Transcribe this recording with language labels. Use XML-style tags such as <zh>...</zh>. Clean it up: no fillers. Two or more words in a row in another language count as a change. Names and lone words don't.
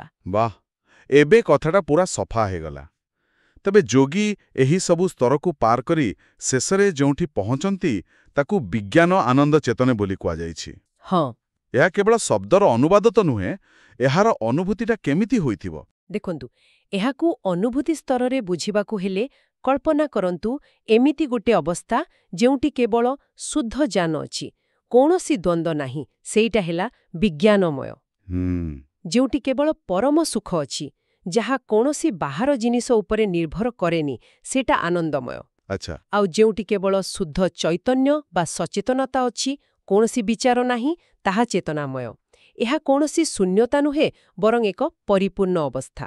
<or>ବାହ ଏବେ କଥାଟା ପୂରା ସଫା ହେଗଲା। ତେବେ ଯୋଗୀ ଏହି ସବୁ ସ୍ତରକୁ ପାର କରି ଶେଷରେ ଯେଉଁଠି ପହଞ୍ଚନ୍ତି ତାକୁ ବିଜ୍ଞାନ ଆନନ୍ଦ ଚେତନେ ବୋଲି କୁହାଯାଇଛି। हाँ ଏହ କେବଳ ଶବ୍ଦର ଅନୁବାଦ ତ ନୁହେଁ ଏହାର ଅନୁଭୂତିଟା କେମିତି ହୋଇଥିବ। ଦେଖନ୍ତୁ ଏହାକୁ ଅନୁଭୂତି ସ୍ତରରେ ବୁଝିବାକୁ ହେଲେ କଳ୍ପନା କରନ୍ତୁ ଏମିତି ଗୋଟେ ଅବସ୍ଥା ଯେଉଁଠି କେବଳ ଶୁଦ୍ଧ ଜ୍ଞାନ ଅଛି କୌଣସି ଦ୍ୱନ୍ଦ୍ୱ ନାହିଁ ସେଇଟା ହେଲା ବିଜ୍ଞାନମୟ। ଯେଉଁଠି କେବଳ ପରମ ସୁଖ ଅଛି ଯାହା କୌଣସି ବାହାର ଜିନିଷ ଉପରେ ନିର୍ଭର କରେନି ସେଟା ଆନନ୍ଦମୟ। अच्छा ଆଉ ଯେଉଁଠି କେବଳ ଶୁଦ୍ଧ ଚୈତନ୍ୟ ବା ସଚେତନତା ଅଛି କୌଣସି ବିଚାର ନାହିଁ ତାହା ଚେତନାମୟ। ଏହା କୌଣସି ଶୂନ୍ୟତା ନୁହେଁ ବରଂ ଏକ ପରିପୂର୍ଣ୍ଣ ଅବସ୍ଥା।</or>